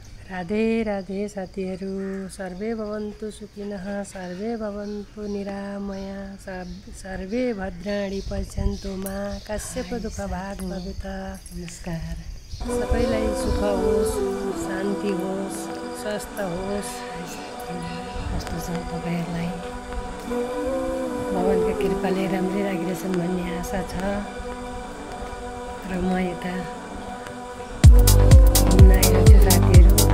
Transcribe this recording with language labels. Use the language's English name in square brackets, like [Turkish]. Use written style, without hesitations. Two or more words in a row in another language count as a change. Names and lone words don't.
[Nepali] राधे राधे साथीहरू, [Sanskrit] सर्वे भवन्तु सुखिनः, सर्वे भवन्तु निरामया, सर्वे भद्राणि पश्यन्तु मा कस्यप दुःखभाग् भवेत्। [Nepali] नमस्कार। सबैलाई सुख होस्, शान्ति होस्, स्वस्थ होस्। कस्तो छ तपाईँहरूलाई? भगवानको कृपाले राम्रै लागिरहेछन् भन्ने आशा छ। र म यता घुम्न आइरहेको छु साथीहरू।